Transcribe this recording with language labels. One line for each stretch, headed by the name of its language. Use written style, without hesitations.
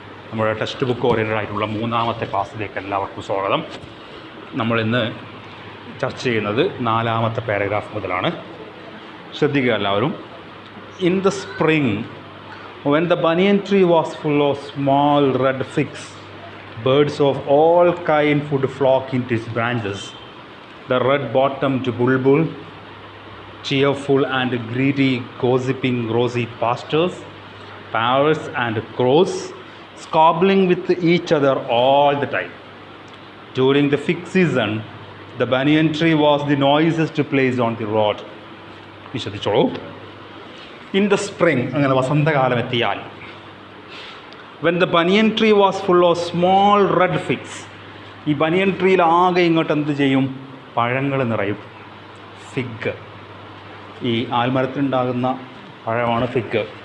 Malayalam: നമ്മുടെ text book oriented ആയിട്ടുള്ള മൂന്നാമത്തെ ക്ലാസ്സിലേക്ക് എല്ലാവർക്കും സ്വാഗതം. നമ്മളിന്ന് ചർച്ച ചെയ്യുന്നത് 4ാമത്തെ പാരഗ്രാഫ് മുതലാണ്. ശ്രദ്ധിക്കുക എല്ലാവരും.
English: In the spring when the banyan tree was full of small red figs, birds of all kind would flock into its branches. The red-bottomed bulbul, cheerful and greedy, gossiping rosy pastures, parrots and crows, squabbling with each other all the time. During the fig season, the banyan tree was the noisiest place on the road.
Malayalam: ശ്രദ്ധിച്ചോളൂ.
English: in the spring,
Malayalam: അങ്ങനെ വസന്തകാലം എത്തിയാൽ,
English: when the banyan tree was full of small red figs,
Malayalam: ഈ ബനിയൻ ട്രീയിൽ ആകെ ഇങ്ങോട്ട് എന്ത് ചെയ്യും? പഴങ്ങൾ നിറയും. ഫിഗ്, ഈ ആൽമരത്തിലുണ്ടാകുന്ന പഴമാണ് ഫിഗ്.